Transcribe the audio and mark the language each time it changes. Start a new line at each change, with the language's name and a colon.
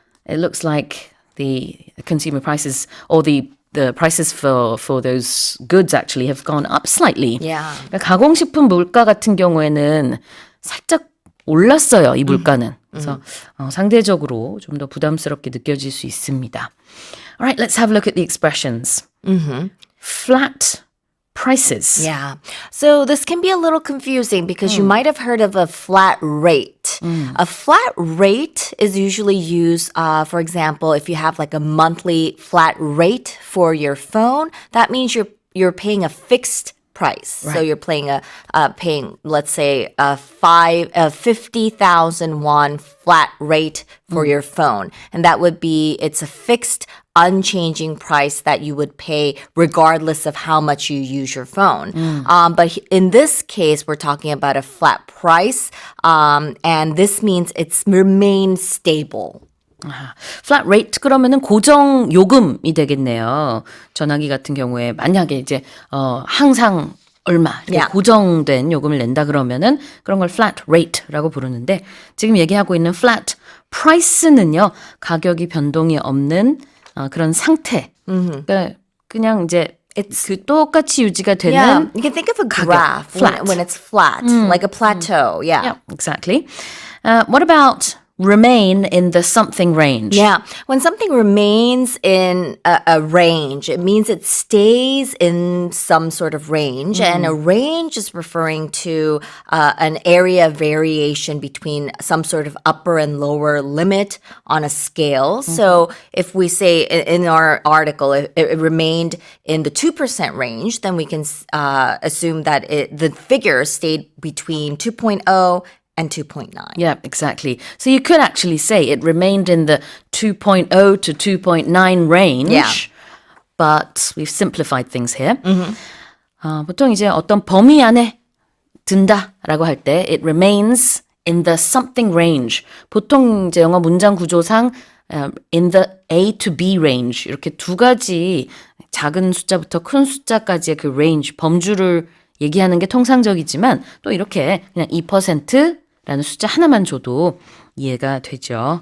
English: it looks like the consumer prices or the prices for those goods actually have gone up slightly. Yeah.
Korean: 그러니까 가공식품 물가 같은 경우에는 살짝 올랐어요, 이 물가는. 그래서 상대적으로 좀 더 부담스럽게 느껴질 수 있습니다.
English: Alright, let's have a look at the expressions. Flat prices. Yeah. So this can be a little confusing because you might have heard of a flat rate. A flat rate is usually used, for example, if you have like a monthly flat rate for your phone, that means you're paying a fixed price. So you're paying let's say a 50,000 won flat rate for your phone, and that would be it's a fixed unchanging price that you would pay regardless of how much you use your phone. But in this case, we're talking about a flat price, and this means it's remained stable.
Korean: flat rate 그러면은 고정 요금이 되겠네요. 전화기 같은 경우에 만약에 이제 항상 얼마 이렇게
English: Yeah.
Korean: 고정된 요금을 낸다 그러면은 그런 걸 flat rate라고 부르는데 지금 얘기하고 있는 flat price는요 가격이 변동이 없는 그런 상태. 그러니까 그냥 이제 그 똑같이 유지가 되는
English: Yeah, you can think of a graph flat. when it's flat, like a plateau. Yeah. Yeah, exactly. What about remain in the something range? Yeah, when something remains in a range, it means it stays in some sort of range. And a range is referring to an area of variation between some sort of upper and lower limit on a scale. So if we say in our article, it remained in the 2% range, then we can assume that the figure stayed between 2.0 and 2.9. Yeah, exactly. So you could actually say it remained in the 2.0 to 2.9 range. Yeah. But we've simplified things here.
Korean: 보통 이제 어떤 범위 안에 든다라고 할 때
English: it remains in the something range.
Korean: 보통 이제 영어 문장 구조상
English: in the A to B range
Korean: 이렇게 두 가지 작은 숫자부터 큰 숫자까지의 그 range 범주를 얘기하는 게 통상적이지만 또 이렇게 그냥 2%라는 숫자 하나만 줘도 이해가 되죠.